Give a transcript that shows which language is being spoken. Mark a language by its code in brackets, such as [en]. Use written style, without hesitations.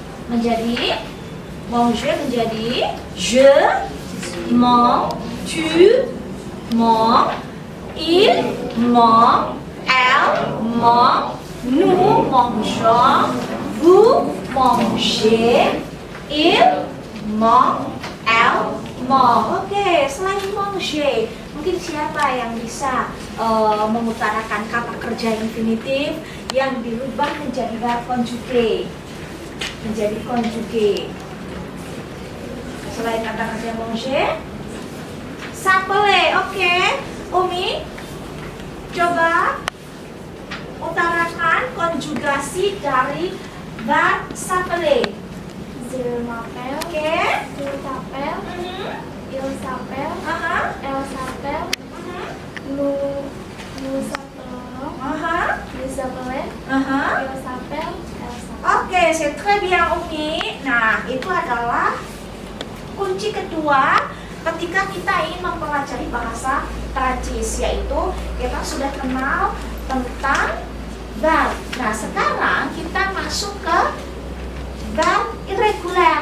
[fr] menjadi manger menjadi je mange, tu manges, il mange, elle mange, nous mangeons, vous mangez, il mange, elle mange. [id] Oke, selain manger, mungkin siapa yang bisa mengutarakan kata kerja infinitif yang dirubah menjadi verb conjugué? Menjadi conjugué. Selain kata kerja manger, s'appeler. Oke, Umi, coba utarakan konjugasi dari verb s'appeler. [fr] Je m'appelle, Oke. tu t'appelles, il s'appelle, Aha. elle s'appelle, nous s'appelons, Aha. nous appelons, Aha. il s'appelle, elle s'appelle. Oke, c'est très bien Umi. [id] Nah, itu adalah kunci kedua ketika kita ingin mempelajari bahasa Prancis, yaitu kita sudah kenal tentang verb. Nah, sekarang kita masuk ke verb irregular.